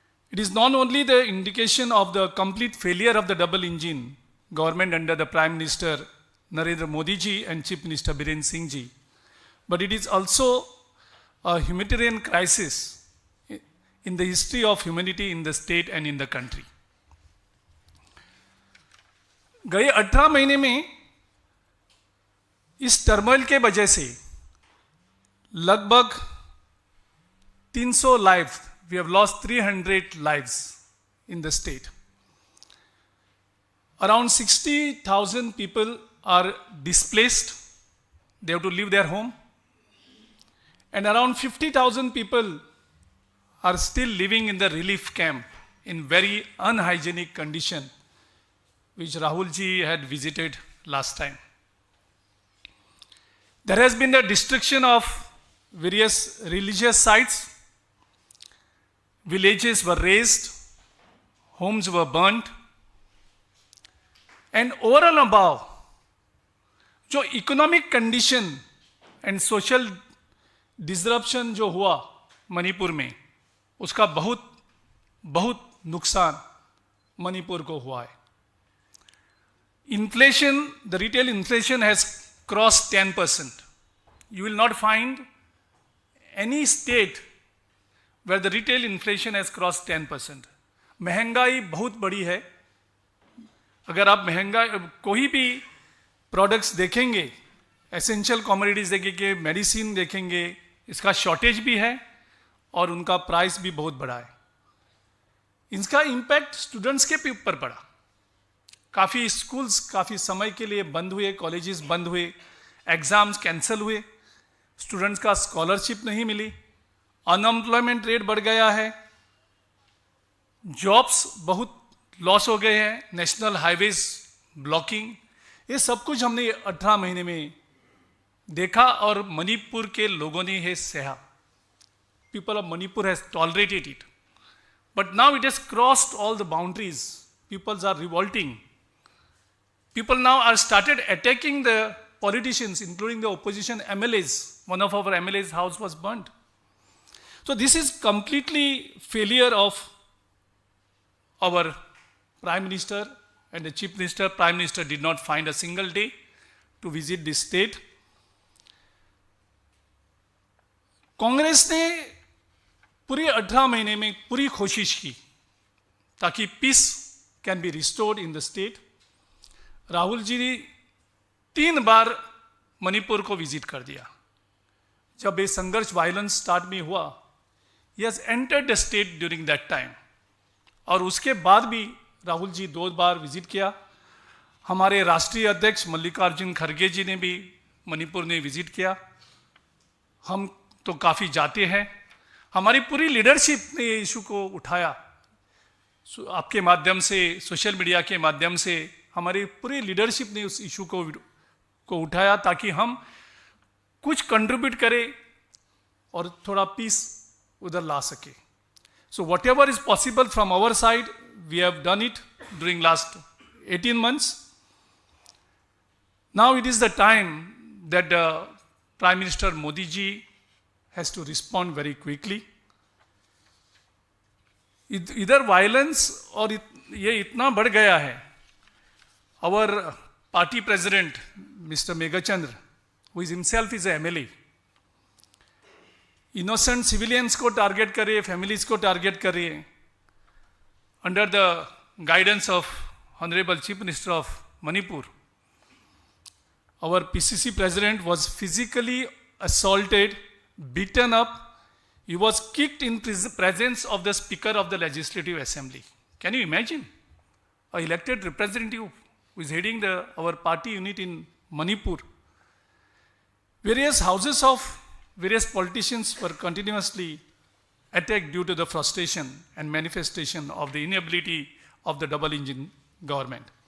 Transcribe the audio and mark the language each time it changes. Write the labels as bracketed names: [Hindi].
[English] It is not only the indication of the complete failure of the double engine government under the Prime Minister Narendra Modi ji and Chief Minister Biren Singh ji, but it is also a humanitarian crisis in the history of humanity in the state and in the country. [Hindi] गए 18 महीने में इस turmoil के वजह से लगभग 300 [English] lives, we have lost 300 lives in the state. Around 60,000 people are displaced, they have to leave their home, and around 50,000 people are still living in the relief camp in very unhygienic condition, which Rahul ji had visited last time. There has been the destruction of various religious sites, villages were razed, homes were burnt, and over and above, [Hindi] जो economic condition and social disruption जो हुआ मणिपुर में, उसका बहुत बहुत नुकसान मणिपुर को हुआ है. [English] Inflation, the retail inflation has crossed 10%. You will not find any state where the retail inflation has crossed 10%. [Hindi] महंगाई बहुत बड़ी है. अगर आप महंगाई कोई भी प्रोडक्ट्स देखेंगे, एसेंशियल कमोडिटीज देखेंगे, मेडिसिन देखेंगे, इसका शॉर्टेज भी है और उनका प्राइस भी बहुत बड़ा है. इसका इम्पैक्ट स्टूडेंट्स के ऊपर पड़ा. काफ़ी स्कूल्स काफ़ी समय के लिए बंद हुए, कॉलेजेस बंद हुए, एग्ज़ाम्स कैंसिल हुए, स्टूडेंट्स का स्कॉलरशिप नहीं मिली, अनएम्प्लॉयमेंट रेट बढ़ गया है, जॉब्स बहुत लॉस हो गए हैं, नेशनल हाईवेज ब्लॉकिंग, ये सब कुछ हमने 18 महीने में देखा और मणिपुर के लोगों ने ये सहा. [English] People of Manipur has tolerated it, but now it has crossed all the boundaries. Peoples are revolting. People now are started attacking the politicians, including the opposition MLAs. One of our MLAs' house was burnt. So this is completely failure of our Prime Minister and the Chief Minister. Prime Minister did not find a single day to visit this state. [Hindi] Congress ने पूरे 18 महीने में पूरी कोशिश की ताकि [English] Peace can be restored in the state. [Hindi] Rahul ji ने 3 बार मणिपुर को विजिट कर दिया. जब ये संघर्ष वायलेंस स्टार्ट में हुआ, [English] He has entered the state during that time. [Hindi] और उसके बाद भी राहुल जी 2 बार विजिट किया. हमारे राष्ट्रीय अध्यक्ष मल्लिकार्जुन खड़गे जी ने भी मणिपुर ने विजिट किया. हम तो काफ़ी जाते हैं. हमारी पूरी लीडरशिप ने ये इशू को उठाया. आपके माध्यम से, सोशल मीडिया के माध्यम से हमारी पूरी लीडरशिप ने उस इशू को उठाया ताकि हम कुछ कंट्रीब्यूट करें और थोड़ा पीस उधर ला सके. [English] So whatever is possible from our side, we have done it during last 18 months. Now it is the time that Prime Minister Modi ji has to respond very quickly. [Hindi] इधर violence और ये इतना बढ़ गया है. [English] Our party president, Mr. [Hindi] Meghachandra, [English] who is himself is a MLA, [Hindi] innocent civilians को target करे, families को टारगेट करे. [English] Under the guidance of honourable chief minister of Manipur, our PCC president was physically assaulted, beaten up. He was kicked in presence of the Speaker of the Legislative Assembly. Can you imagine? An elected representative who is heading our party unit in Manipur. Various houses of various politicians were continuously attacked due to the frustration and manifestation of the inability of the double engine government.